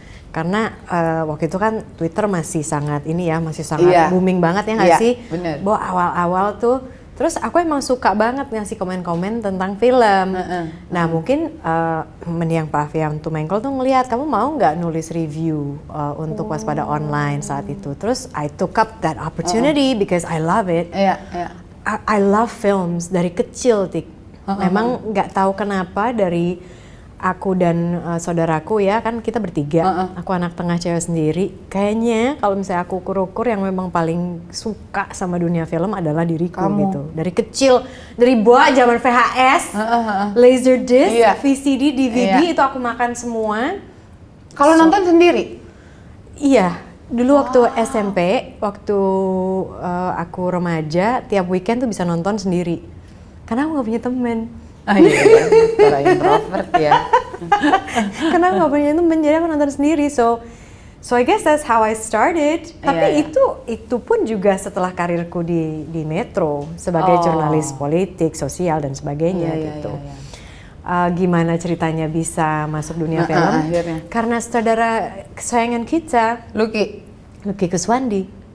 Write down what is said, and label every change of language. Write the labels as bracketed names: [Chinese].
[Indonesian] Karena waktu itu kan Twitter masih sangat masih sangat booming banget ya nggak sih? Bener. Bahwa awal-awal tuh, terus aku emang suka banget ngasih komen-komen tentang film. Nah mungkin Mendiang Pak Avianto Mengkol tuh ngelihat, kamu mau nggak nulis review untuk Waspada Online saat itu. Terus [English] I took up that opportunity because I love it. I love films [Indonesian] dari kecil, Tik. Memang nggak tahu kenapa dari aku dan saudaraku ya, kan kita bertiga. Aku anak tengah cewek sendiri. Kayaknya kalau misalnya aku ukur-ukur yang memang paling suka sama dunia film adalah diriku gitu. Dari kecil, dari buah zaman VHS, Laserdisc, VCD, DVD itu aku makan semua. Kalau nonton sendiri? Iya, dulu waktu SMP, waktu aku remaja, tiap weekend tuh bisa nonton sendiri. Karena aku gak punya temen. Cara introvert ya. Karena aku gak punya temen, jadi aku nonton sendiri. [English] So I guess that's how I started. [Indonesian] Tapi itu pun juga setelah karirku di Metro sebagai jurnalis politik, sosial dan sebagainya gitu. Gimana ceritanya bisa masuk dunia film? Akhirnya. Karena saudara kesayangan kita, Lucky Kuswandi.